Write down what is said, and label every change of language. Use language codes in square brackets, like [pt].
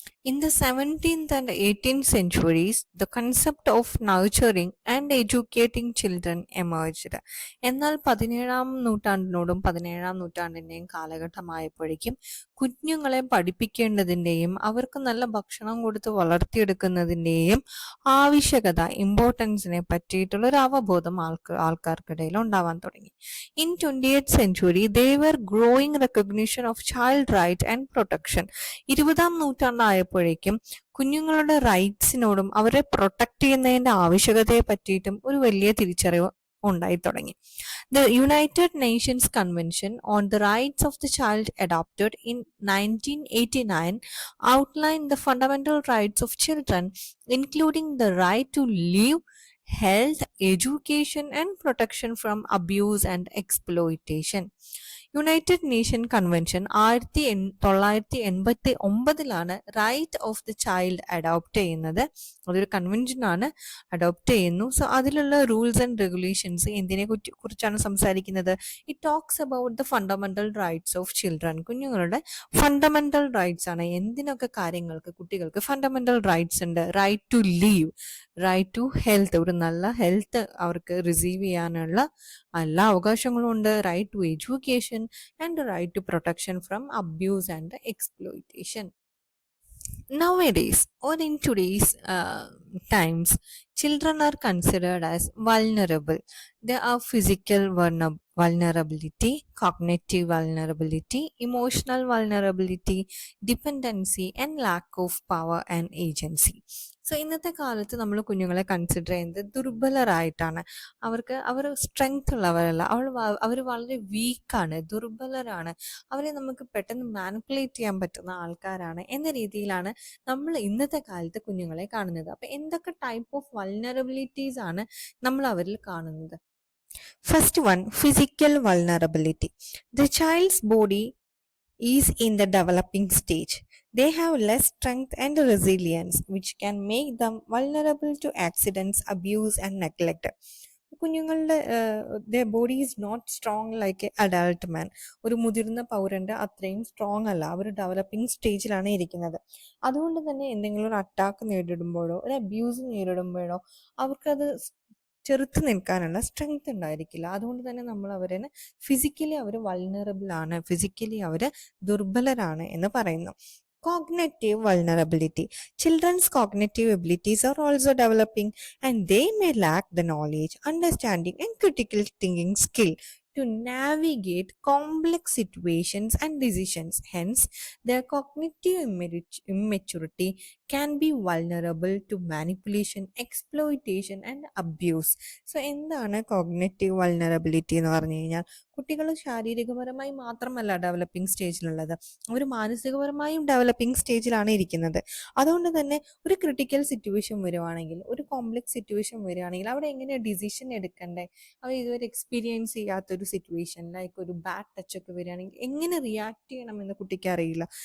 [en] In the 17th and 18th centuries, the concept of nurturing and educating children emerged. [ml] എന്നാൽ 17-ാം നൂറ്റാണ്ടിനോടും 17-ാം നൂറ്റാണ്ടിൻ്റെയും കാലഘട്ടമായപ്പോഴേക്കും കുഞ്ഞുങ്ങളെ പഠിപ്പിക്കേണ്ടതിൻ്റെയും അവർക്ക് നല്ല ഭക്ഷണം കൊടുത്ത് വളർത്തിയെടുക്കുന്നതിൻ്റെയും ആവശ്യകത, ഇമ്പോർട്ടൻസിനെ പറ്റിയിട്ടുള്ള ഒരു അവബോധം ആൾക്കാർക്കിടയിൽ ഉണ്ടാവാൻ തുടങ്ങി. [en] In 20th century, there were growing recognition of child right and protection. [ml] 20-ാം നൂറ്റാണ്ടായപ്പോഴേക്കും കുഞ്ഞുങ്ങളുടെ റൈറ്റ്സിനോടും അവരെ പ്രൊട്ടക്ട് ചെയ്യുന്നതിന്റെ ആവശ്യകതയെ പറ്റിയിട്ടും ഒരു വലിയ തിരിച്ചറിവ് ഉണ്ടായി തുടങ്ങി. [en] The United Nations Convention on the Rights of the Child, adopted in 1989, outlined the fundamental rights of children, including the right to live, health, education, and protection from abuse and exploitation. United Nation convention 1989 right of the child adopt ചെയ്യുന്നത്. [ml] അതൊരു കൺവെൻഷനാണ്, adopt ചെയ്യുന്നു. So അതിലുള്ള [en] rules and regulations [ml] എന്തിനെ കുറിച്ചാണ് സംസാരിക്കുന്നത്? [en] It talks about the fundamental rights of children. [ml] കുഞ്ഞുങ്ങളുടെ fundamental rights ആണ്. എന്തിനൊക്കെ കാര്യങ്ങൾക്ക് കുട്ടികൾക്ക് ഫണ്ടമെന്റൽ റൈറ്റ്സ് ഉണ്ട്? [en] right to live, right to health, [ml] ഒരു നല്ല ഹെൽത്ത് അവർക്ക് റിസീവ് ചെയ്യാനുള്ള എല്ലാ അവകാശങ്ങളും ഉണ്ട്. [en] Right to education and right to protection from abuse and exploitation. Nowadays, or in today's times, children are considered as vulnerable. There are physical vulnerability, cognitive vulnerability, emotional vulnerability, dependency, and lack of power and agency. [ml] So ഇന്നത്തെ കാലത്ത് നമ്മൾ കുഞ്ഞുങ്ങളെ consider ചെയ്യുന്നത് ദുർബലരായിട്ടാണ്. അവർ strength ഉള്ളവരല്ല, അവർ വളരെ വീക്കാണ്, ദുർബലരാണ്, അവരെ നമുക്ക് പെട്ടെന്ന് manipulate ചെയ്യാൻ പറ്റുന്ന ആൾക്കാരാണ് എന്ന രീതിയിലാണ് നമ്മൾ ഇന്നത്തെ കാലത്ത് കുഞ്ഞുങ്ങളെ കാണുന്നത്. അപ്പം എന്തൊക്കെ [en] type of vulnerabilities [ml] ആണ് നമ്മൾ അവരിൽ കാണുന്നത്? [en] First one, physical vulnerability. The child's body is in the developing stage. They have less strength and resilience, which can make them vulnerable to accidents, abuse, and neglect. കുഞ്ഞുങ്ങളുടെ body is not strong like a adult man. [ml] ഒരു മുതിർന്ന പൗരൻ്റെ അത്രയും strong അല്ല, അവർ developing സ്റ്റേജിലാണ് ഇരിക്കുന്നത്. അതുകൊണ്ട് തന്നെ എന്തെങ്കിലും ഒരു അറ്റാക്ക് നേരിടുമ്പോഴോ ഒരു അബ്യൂസ് നേരിടുമ്പോഴോ അവർക്കത് ചെറുത്ത് നിൽക്കാനുള്ള സ്ട്രെങ്ത് ഉണ്ടായിരിക്കില്ല. അതുകൊണ്ട് തന്നെ നമ്മൾ അവരെ ഫിസിക്കലി അവർ വൾനറബിൾ ആണ്, ഫിസിക്കലി അവർ ദുർബലരാണ് എന്ന് പറയുന്നു. [en] Cognitive vulnerability. Children's cognitive abilities are also developing, and they may lack the knowledge, understanding, and critical thinking skill to navigate complex situations and decisions. Hence, their cognitive immaturity can be vulnerable to manipulation, exploitation, and abuse. [ml] So എന്താണ് cognitive vulnerability എന്ന് പറഞ്ഞു കഴിഞ്ഞാൽ, കുട്ടികൾ ശാരീരികപരമായി മാത്രമല്ല developing സ്റ്റേജിലുള്ളത്, അവർ മാനസികപരമായും developing സ്റ്റേജിലാണ് ഇരിക്കുന്നത്. അതുകൊണ്ട് തന്നെ ഒരു ക്രിട്ടിക്കൽ സിറ്റുവേഷൻ വരുവാണെങ്കിൽ, ഒരു കോംപ്ലക്സ് സിറ്റുവേഷൻ വരുവാണെങ്കിൽ അവിടെ എങ്ങനെ ഡിസിഷൻ എടുക്കണ്ടേ, അവർ ഇതുവരെ എക്സ്പീരിയൻസ് ചെയ്യാത്തൊരു സിറ്റുവേഷൻ ലൈക്ക് ഒരു ബാഡ് ടച്ച് ഒക്കെ വരികയാണെങ്കിൽ എങ്ങനെ റിയാക്ട് ചെയ്യണമെന്ന് കുട്ടിക്ക് അറിയില്ല.